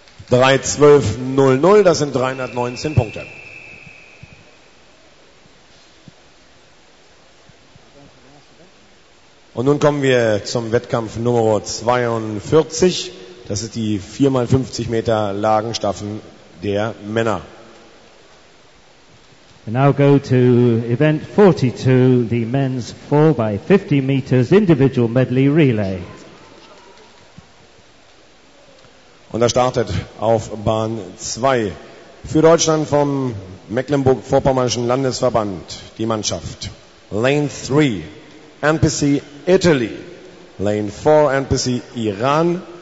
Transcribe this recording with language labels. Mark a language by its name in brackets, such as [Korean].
[German] (3:12:00), das sind 319 Punkte. Und nun kommen wir zum Wettkampf Nummer 42. Das ist die 4x50 Meter Lagenstaffel der Männer. [English] We now go to event 42, the men's 4x50 meters individual medley relay. [German] Und da startet auf Bahn 2 für Deutschland vom Mecklenburg-Vorpommernischen Landesverband die Mannschaft. [English] Lane 3, NPC Italy. Lane 4, NPC Iran.